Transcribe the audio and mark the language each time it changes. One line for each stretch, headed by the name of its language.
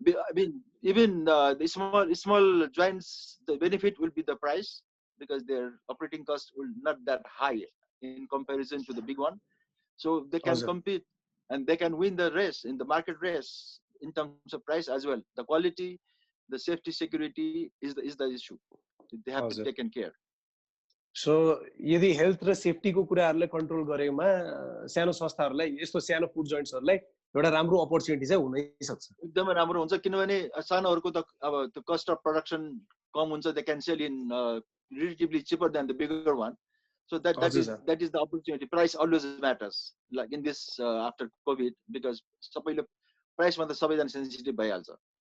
English: I mean, even the small joints, the benefit will be the price because their operating cost will not that high in comparison to the big one. So they can How's it? compete and they can win the race in the market race in terms of price as well. The quality, the safety, security is the issue. They have to
Nepali: हजुर.
English: be taken care.
Nepali: So यदि health र सेफ्टीको कुराहरूलाई control गरेमा सानो संस्थाहरूलाई यस्तो सानो फुड जोइन्ट्सहरूलाई एउटा राम्रो अपर्च्युनिटी चाहिँ हुनै सक्छ. एकदमै राम्रो हुन्छ किनभने सानोहरूको त अब त्यो कस्ट अफ प्रोडक्सन कम हुन्छ.
English: They can sell in relatively cheaper than the bigger one. So that is the opportunity. Price always matters. Like in this after COVID, because
Nepali: सबैले price मा त सबैजना sensitive भइहाल्छ.